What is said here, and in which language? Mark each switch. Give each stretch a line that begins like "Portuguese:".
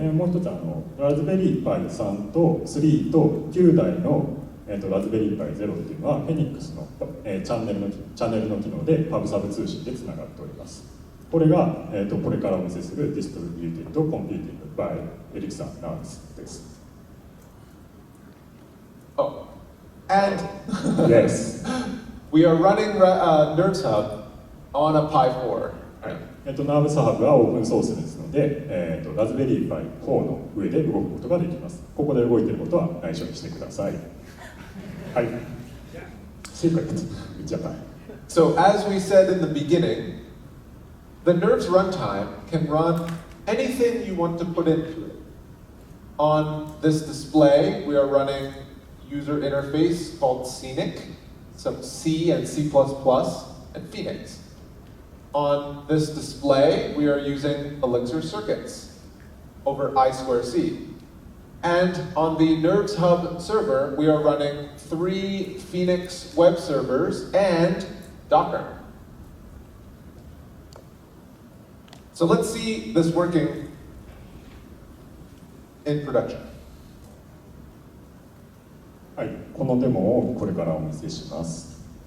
Japanese: で、もう一つラズベリーパイ3と3と9台の、ラズベリーパイ0っていうのはフェニックスの、チャンネルの機能でパブサブ通信でつながっております。これが、これからお見せする Distributed Computing by Elixir Nerds です。
English: Oh, and Yes. we are running Nerds Hub on a Pi 4.
Japanese: はい、ナーブサハブはオープンソースですので、ラズベリーパイ4の上で動くことができます。ここで動いていることは内緒にしてください。はい。
English: Secret. Japan. So as we said in the beginning, the Nerds runtime can run anything you want to put into it. On this display, we are running user interface called Schneck, some C and C++, and Phoenix. On this display, we are using Elixir circuits over I2C. And on the Nerds Hub server, we are running 3 Phoenix web servers and Docker. So let's see this working in production.
Japanese: はい、このデモをこれからお見せします。